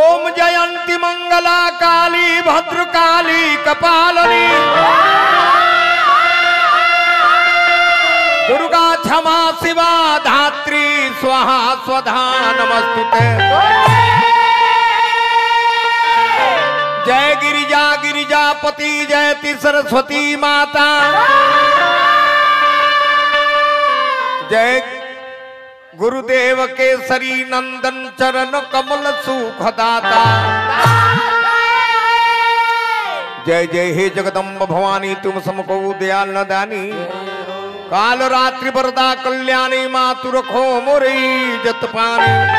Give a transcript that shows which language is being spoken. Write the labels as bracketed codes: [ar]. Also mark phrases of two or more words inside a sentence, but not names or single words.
[sa] जयंती मंगला काली भद्रकाली कपालिनी दुर्गा क्षमा शिवा धात्री स्वाहा स्वधा नमस्तुते। [hi] जय गिरिजा गिरिजापति जयति सरस्वती माता। जय गुरुदेव केसरी नंदन चरण कमल सुखदाता। जय जय हे जगदम्ब भवानी तुम समको दयाल न दानी। काल रात्रि वरदा कल्याणी मातु रखो मोरी जत पानी।